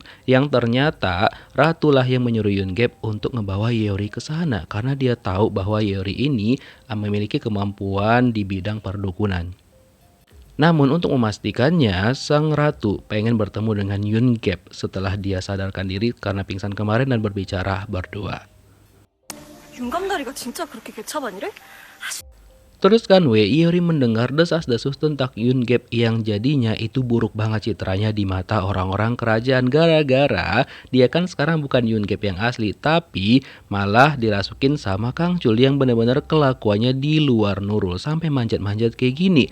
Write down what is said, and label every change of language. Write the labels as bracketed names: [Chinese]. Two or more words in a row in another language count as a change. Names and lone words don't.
[Indonesian] Yang ternyata Ratulah yang menyuruh Yoon-gap untuk ngebawa Iori ke sana karena dia tahu bahwa Iori ini memiliki kemampuan di bidang perdukunan. Namun untuk memastikannya, sang ratu pengen bertemu dengan Yoon-gap setelah dia sadarkan diri karena pingsan kemarin dan berbicara berdua. [Korean] 윤감다리가 진짜 그렇게 개차반이래? [Indonesian] Terus kan Iori mendengar desas-desus tentang Yoon-gap yang jadinya itu buruk banget citranya di mata orang-orang kerajaan gara-gara dia kan sekarang bukan Yoon-gap yang asli tapi malah dirasukin sama Kang Chul yang benar-benar kelakuannya di luar nurul sampai manjat-manjat kayak gini.